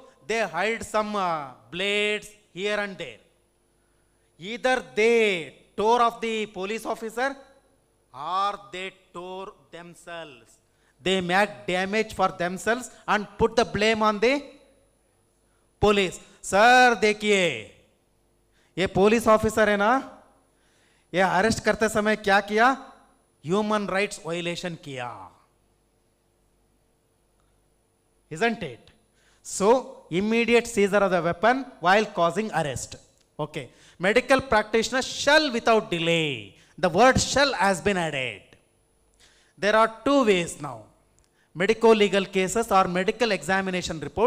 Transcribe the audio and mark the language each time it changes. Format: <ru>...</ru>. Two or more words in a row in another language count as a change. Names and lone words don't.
<en>They hide some blades here and there. Either they tore off the police officer or they tore themselves. They make damage for themselves and put the blame on the police.</en> <hi>Sir, देखिए, ये</hi> <en>police officer</en> <hi>है ना, ये अरेस्ट करते समय क्या किया?</hi> <en>human rights violation किया, isn't it? So immediate seizure of the weapon while causing arrest. Okay, medical practitioner shall without delay. The word shall has been added. There are two ways now: medico-legal cases or medical examination report.</en>